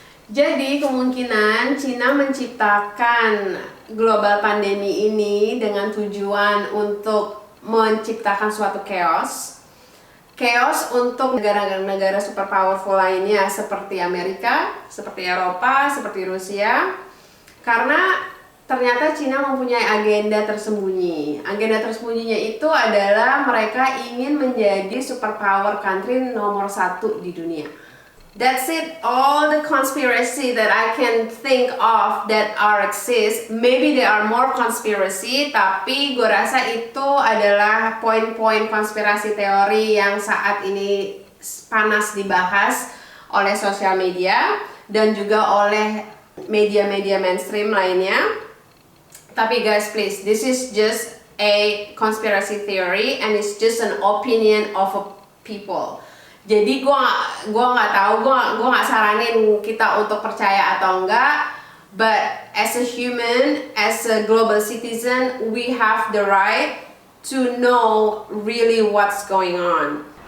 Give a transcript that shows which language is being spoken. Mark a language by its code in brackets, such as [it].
[id] Jadi kemungkinan Cina menciptakan global pandemi ini dengan tujuan untuk menciptakan suatu chaos untuk negara-negara super powerful lainnya seperti Amerika, seperti Eropa, seperti Rusia, karena ternyata Cina mempunyai agenda tersembunyi. Agenda tersembunyinya itu adalah mereka ingin menjadi superpower country nomor 1 di dunia. [en] That's it, all the conspiracy that I can think of that exist. Maybe there are more conspiracy, [id] tapi gue rasa itu adalah poin-poin konspirasi teori yang saat ini panas dibahas oleh sosial media dan juga oleh media-media mainstream lainnya. [en] Tapi guys, please, this is just a conspiracy theory and it's just an opinion of a people. [id] Jadi gue nggak tahu, gue nggak saranin kita untuk percaya atau enggak. [en] But as a human, as a global citizen, we have the right to know really what's going on.